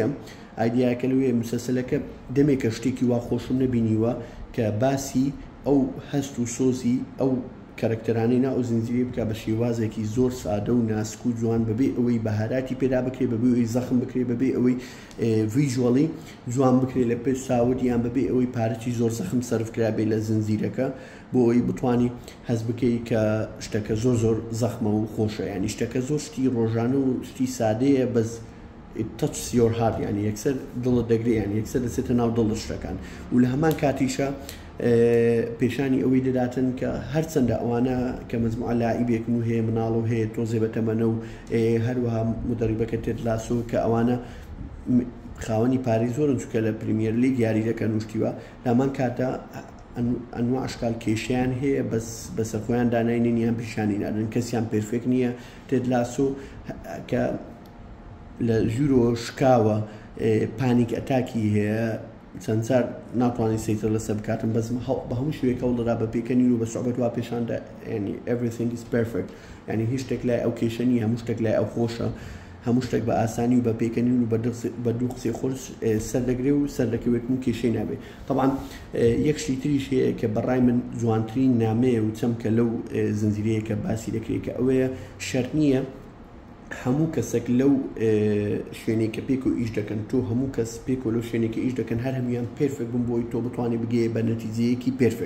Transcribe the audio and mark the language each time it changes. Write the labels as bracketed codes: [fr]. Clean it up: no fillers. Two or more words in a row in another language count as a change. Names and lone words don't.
[ckb] ئایدیاکە لەوێ مسلسلەکە دەمێکە شتێکی وا خۆشم نەبینیوە کە باسی ئەو هەست و سۆزی ئەو کارکتەرانی نا ئەو زنجیرە بکە بە شێوازێکی زۆر سادە و ناسک و جوان، بەبێ ئەوەی بەهاراتی پێدا بکرێ، بەبێ ئەوەی زەخم بکرێ، بەبێ ئەوەی ڤیژوەڵی جوان بکرێ لە پێش ساوت، یان بەبێ ئەوەی پارەی زۆر زەخم سەرفکرا بێ لە زنجیرەکە بۆ ئەوەی بتوانی هەز بکەی کە شتەکە زۆر زەخمە و خۆشە. ینی شتەکە زۆر شتی ڕۆژانە و شتی سادەیە، بەس [en] touch your heart، [ckb] ینی یەکسەر دڵت دەگرێ، ینی یەکسەر دەچێتە ناو دڵ شتەکان. و لە هەمان کاتیشە پێشانی ئەوەی دەداتن کە هەرچەندە ئەوانە کە مەجموعە لاعیبێکن و هەیە مناڵ و هەیە تۆزێ بەتەمەنە و هەروەها مدەریبەکە تێد لاسۆ کە ئەوانە خاوەنی پارەی زۆرن چونکە لە پریمیر لیگ یاری دەکەن وشتیوە، لەمان کاتە ئەنواع ئەشکال کێشیان هەیە، بەس بەسەر خۆیان داناینیان پیشانی نادن، کەسیان پێرفێک نییە. تێد لاسۆ کە لە ژوورۆ شکاوە، [en] panic attack [ckb] هەیە، چەند جار ناتوانانی سەیتر لەسەر بکاتن، بەس بە هەموو شوێک هەوڵدەدا بە پێکەنین و بە سوحبەت وا پێشاندا، ینی [en] everything is perfect، [ckb] ینی هیچ شتێک لای ئەو کێشە نیە، هەموو شتێک لای ئەو خۆشە، هەموو شتێک بە ئاسانی و بە پێکەنین و بە دوو قسەی خۆش سەردەگرێ و سەردەکەوێت و کێشەی نابێ. طبعا یەک شتی تریش هەیە کە بەڕای من جوانترین نامەیە و چەمکە لەو زنجیرەیە کە باسی دەکرێت، کە ئەوەیە شەرت نییە هەموو کەسێک لەو شوێنێکە پێک و ئیش دەکەن، تۆ هەموو کەس پێک و لەو شوێنێکی ئیش دەکەن هەر هەمویان پێرفێک بوون بۆی تۆ بتوانێت بگێ بە نەتیجەیەکی پێرفێک.